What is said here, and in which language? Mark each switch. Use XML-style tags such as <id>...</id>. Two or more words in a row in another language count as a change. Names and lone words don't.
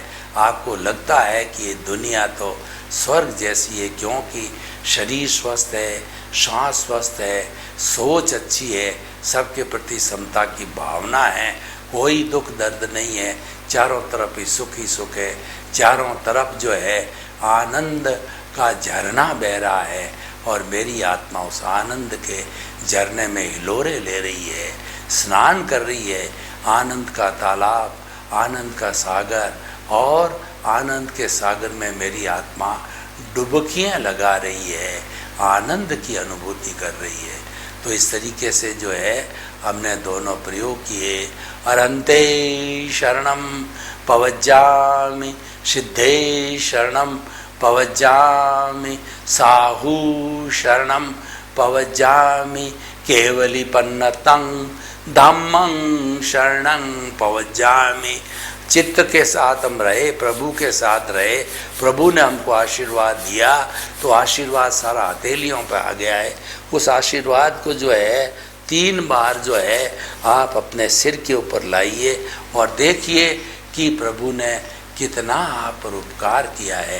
<hi>आपको लगता है कि ये दुनिया तो स्वर्ग जैसी है, क्योंकि शरीर स्वस्थ है, सांस स्वस्थ है, सोच अच्छी है, सबके प्रति समता की भावना है, कोई दुख दर्द नहीं है, चारों तरफ ही सुख है, चारों तरफ जो है आनंद का झरना बह रहा है और मेरी आत्मा उस आनंद के झरने में हिलोरे ले रही है, स्नान कर रही है। आनंद का तालाब, आनंद का सागर, और आनंद के सागर में मेरी आत्मा डुबकियाँ लगा रही है, आनंद की अनुभूति कर रही है। तो इस तरीके से जो है हमने दोनों प्रयोग किए।</hi> <pra>अरहन्ते शरणम पवज्जामि, सिद्धे शरणम पवज्जामि, साहू शरणम पवज्जामि, केवलीपन्नतं धम्मं शरणं पवज्जामि।</pra> <hi>चित्त के साथ हम रहे, प्रभु के साथ रहे, प्रभु ने हमको आशीर्वाद दिया तो आशीर्वाद सारा हथेलियों पे आ गया है। उस आशीर्वाद को जो है 3 बार जो है आप अपने सिर के ऊपर लाइए और देखिए कि प्रभु ने कितना आप पर उपकार किया है।</hi>